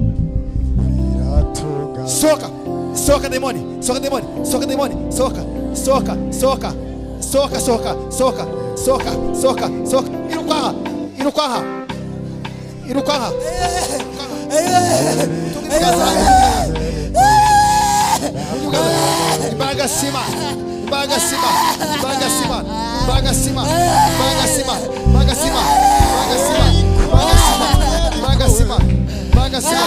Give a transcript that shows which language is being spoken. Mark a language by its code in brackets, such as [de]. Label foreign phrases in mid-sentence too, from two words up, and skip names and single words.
[pt] Soca, soca demônio, soca demônio, soca demônio, soca, soca, soca, soca, soca, soca, soca, soca, soca. Iruquaha, Iruquaha, Iruquaha. Baga cima, baga cima, baga cima, baga cima, baga cima, baga cima, baga cima, baga cima, baga cima.